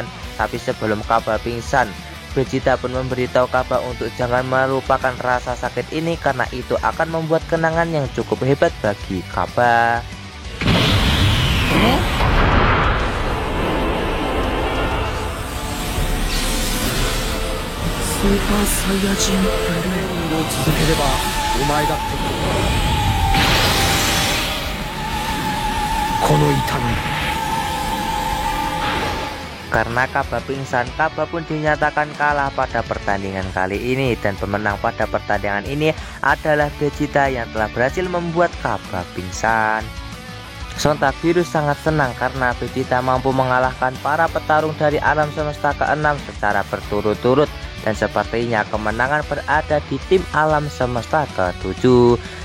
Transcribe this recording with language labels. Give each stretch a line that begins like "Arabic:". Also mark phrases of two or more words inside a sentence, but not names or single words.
Indonesian: Tapi sebelum Kaba pingsan, Vegeta pun memberitahu Kaba untuk jangan melupakan rasa sakit ini karena itu akan membuat kenangan yang cukup hebat bagi Kaba.
Japanese: Super Saiyajin Blueを続ければお前だってこの痛み。
Indonesian: Karena Kaba pingsan, Kaba pun dinyatakan kalah pada pertandingan kali ini dan pemenang pada pertandingan ini adalah Vegeta yang telah berhasil membuat Kaba pingsan. Sontak Virus sangat senang karena Vegeta mampu mengalahkan para petarung dari alam semesta ke-6 secara berturut-turut dan sepertinya kemenangan berada di tim alam semesta ke-7.